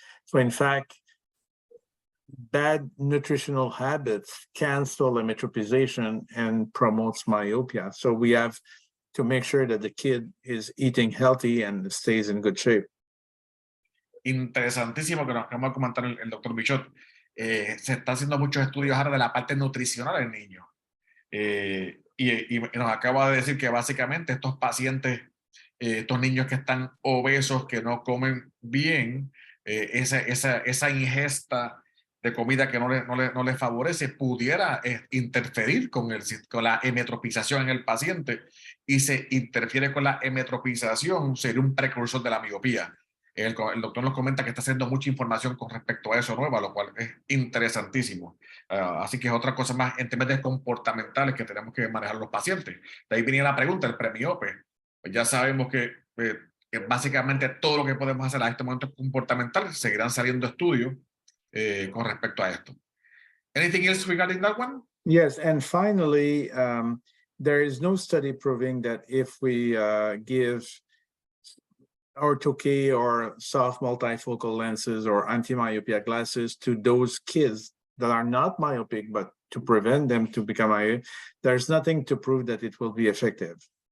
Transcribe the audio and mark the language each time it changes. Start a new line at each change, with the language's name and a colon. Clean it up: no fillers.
English: So in fact, bad nutritional habits cancel emmetropization and promotes myopia. So we have to make sure that the kid is eating healthy and stays in good shape.
Spanish: Interesantísimo que nos acaba de comentar el doctor Bichot. Se está haciendo muchos estudios ahora de la parte nutricional del niño. Y nos acaba de decir que básicamente estos pacientes, estos niños que están obesos, que no comen bien, esa ingesta de comida que no le favorece, pudiera interferir con la emetropización en el paciente, y se interfiere con la emetropización, sería un precursor de la miopía. El doctor nos comenta que está haciendo mucha información con respecto a eso nueva, lo cual es interesantísimo. Así que es otra cosa más en temas de comportamentales que tenemos que manejar los pacientes. De ahí venía la pregunta, el premiope. Pues ya sabemos que básicamente todo lo que podemos hacer a este momento es comportamental. Seguirán saliendo estudios con respecto a esto.
English: Anything else regarding that one? Yes, and finally, there is no study proving that if we give ortho-K or soft multifocal lenses or anti-myopia glasses to those kids that are not myopic, but to prevent them to become myopic, there's nothing to prove that it will be effective.